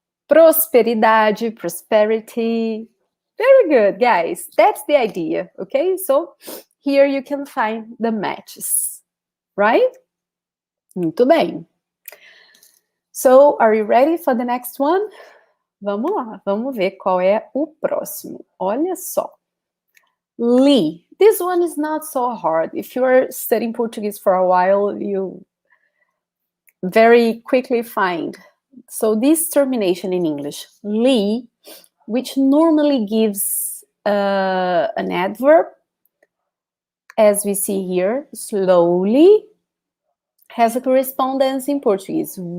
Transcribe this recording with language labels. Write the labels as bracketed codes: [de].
[en] Prosperidade, prosperity. Very good, guys. That's the idea, okay? So here you can find the matches, right? [pt] Muito bem. [en] So, are you ready for the next one? [pt] Vamos lá, vamos ver qual é o próximo. Olha só. [en] Li. This one is not so hard. If you are studying Portuguese for a while, you very quickly find. So this termination in English, li, which normally gives an adverb, as we see here, slowly, has a correspondence in Portuguese.